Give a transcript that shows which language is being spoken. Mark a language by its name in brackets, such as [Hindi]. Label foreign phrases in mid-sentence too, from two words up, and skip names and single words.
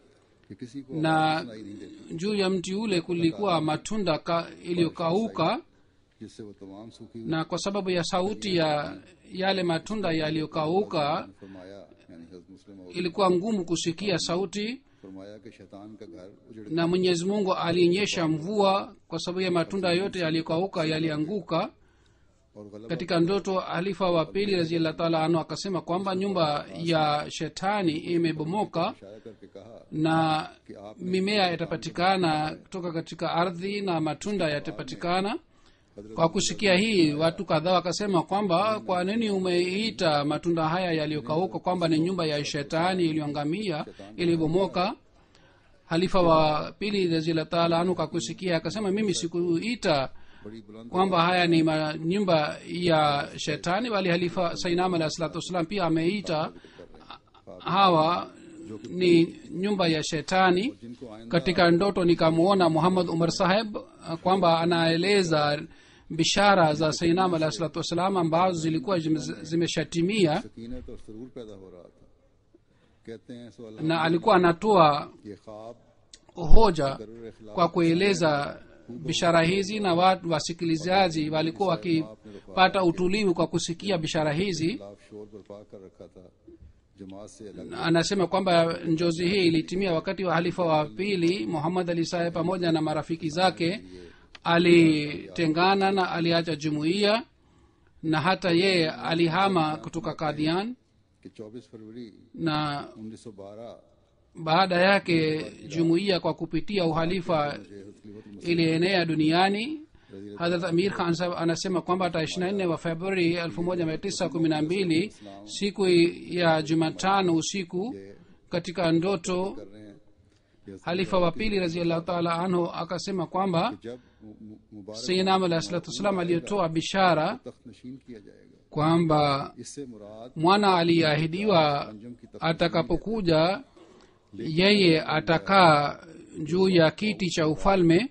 [Urdu] کہ کسی کو [Swahili] na [Urdu] سنائی نہیں دیتی, [Swahili] juu ya mti ule kulikuwa matunda iliyokauka, [Urdu] جس سے وہ تمام سوکھی [Swahili] na kwa sababu ya sauti ya yale matunda yaliyokauka [Urdu] فرمایا یعنی حضرت مسلم [Swahili] ilikuwa ngumu kusikia sauti, [Urdu] فرمایا کہ شیطان کا گھر اجڑ [Swahili] na Mwenyezi Mungu alinyesha mvua kwa sababu ya matunda yote yaliyokauka yalianguka. [Urdu] اور غلبہ [Swahili] Katika ndoto halifa wa pili [Arabic] رضي الله تعالى عنه [Swahili] akasema kwamba nyumba ya shetani imebomoka [Urdu] اشارہ کر کے کہا [Swahili] na mimea itapatikana kutoka katika ardhi na matunda yatapatikana. Kwa kusikia hii, watu kadhaa wakasema kwamba kwa nini umeita matunda haya yaliyokauka kwamba ni nyumba ya shetani iliyoangamia, ilibomoka? Halifa wa pili [Arabic] رضي الله تعالى عنه [Swahili] kwa kusikia akasema, mimi sikuita [Urdu] بڑی بلند [Swahili] kwamba haya ni nyumba ya shetani, bali halifa Sainam [Arabic] عليه الصلاة والسلام [Swahili] pia ameita hawa ni nyumba ya shetani. [Urdu] جن کو آئندہ [Swahili] Katika ndoto nikamwona Muhammad Umar Saheb kwamba anaeleza bishara za Sainam [Arabic] عليه الصلاة والسلام [Swahili] ambazo zilikuwa zimeshatimia, [Urdu] سکینت اور سرور پیدا ہو رہا تھا. کہتے ہیں سو اللہ [Swahili] na alikuwa anatoa [Urdu] یہ خواب [Swahili] hoja kwa kueleza bishara hizi, na watu wasikilizaji walikuwa wakipata utulivu kwa kusikia bishara hizi. [Urdu] خلاف شور برپا کر رکھا تھا. جماعت سے الگ [Swahili] Anasema kwamba njozi hii ilitimia wakati wa halifa wa pili Muhammad Ali Saheb pamoja na marafiki zake alitengana na aliacha jumuiya, na hata yeye alihama kutoka Kadian. [Urdu] کہ 24 فروری [Swahili] Na 1912 baada yake jumuiya kwa kupitia uhalifa ilienea duniani. Hazrat Amir Khan sahab anasema kwamba tarehe 24 wa Februari 1912 siku ya Jumatano usiku katika ndoto halifa wa pili [Arabic] رضي الله تعالى عنه [Swahili] akasema kwamba Sayyidina [Arabic] عليه الصلاة والسلام [Swahili] alitoa bishara kwamba mwana aliahidiwa atakapokuja yeye atakaa juu ya kiti cha ufalme.